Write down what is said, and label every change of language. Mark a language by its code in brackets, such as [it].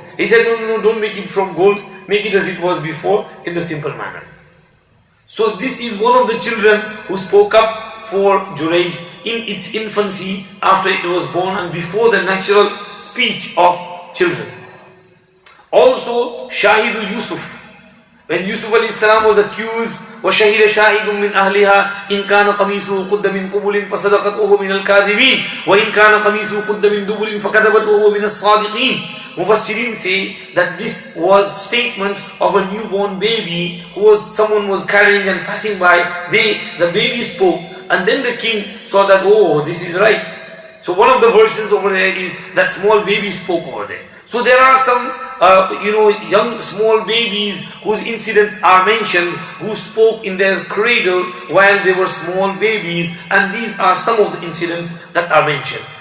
[en] He said, no, don't make it from gold. Make it as it was before, in the simple manner. So this is one of the children who spoke up for Jurayj in its infancy, after it was born and before the natural speech of children. Also, Shahidu Yusuf. When Yusuf alayhi salam was accused, [ar] وَشَهِدَ شَاهِدٌ مِّنْ أَهْلِهَا إِنْ كَانَ قَمِيصُهُ قُدَّ مِنْ قُبُلٍ فَصَدَقَتْ وَهُوَ مِنَ الْكَاذِبِينَ وَإِنْ كَانَ قَمِيصُهُ قُدَّ مِنْ دُبُرٍ فَكَذَبَتْ وَهُوَ مِنَ الصَّادِقِينَ. [en] Mufassirin say that this was statement of a newborn baby who someone was carrying and passing by. The baby spoke, and then the king saw that, oh, this is right. So one of the versions over there is that small baby spoke over there. So there are some young small babies whose incidents are mentioned, who spoke in their cradle while they were small babies, and these are some of the incidents that are mentioned.